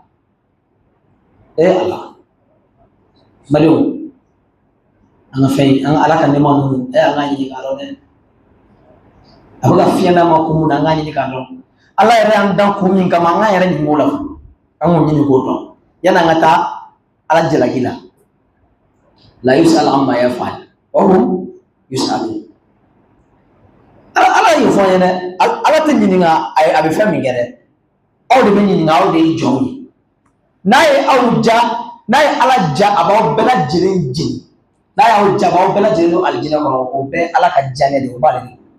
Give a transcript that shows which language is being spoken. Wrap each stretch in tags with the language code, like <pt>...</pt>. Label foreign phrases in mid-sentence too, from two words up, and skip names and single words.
<bm>ala Maliɲɔn an ka fɛn an ka ala ka nɛma ninnu an k'a ɲini k'a dɔn dɛ a bɛ ka fiɲɛ d'an ma kun mun na an k'a ɲini k'a dɔn ala yɛrɛ y'an dan kun min kama an k'an yɛrɛ ɲininka o la an k'o ɲini k'o dɔn yanni an ka taa ala jalaki la</bm> <ar>لا يسأل عما يفعل وهم يسألون</ar> <bm>ala y'o fɔ an ye dɛ ala tɛ ɲininka a bɛ fɛn min kɛ dɛ aw de bɛ ɲininka aw de ye jɔnw ye n'a ye aw ja n'a ye ala ja a b'aw bɛɛ lajɛlen jeni n'a y'aw ja a b'aw bɛɛ lajɛlen don alijinɛ kɔnɔ o bɛɛ ala ka diyaɲɛ de o b'ale de</bm>